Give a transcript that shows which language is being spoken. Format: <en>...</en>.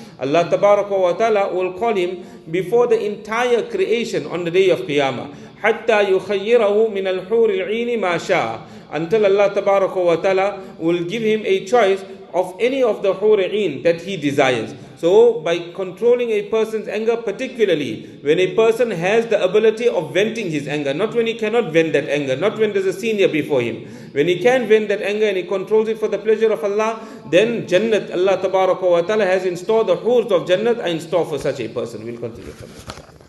<en>Allah tabaraka wa ta'ala will call him before the entire creation on the day of Qiyamah.</en> <ar>حتى يخيره من الحور العين ما شاء.</ar> <en>Until Allah tabaraka wa ta'ala will give him a choice of any of the hur-in that he desires. So by controlling a person's anger, particularly when a person has the ability of venting his anger, not when he cannot vent that anger, not when there's a senior before him, when he can vent that anger and he controls it for the pleasure of Allah, then Jannat, Allah Tabaraka wa Ta'ala has in store, the hurs of Jannat are in store for such a person. We'll continue from there.</en>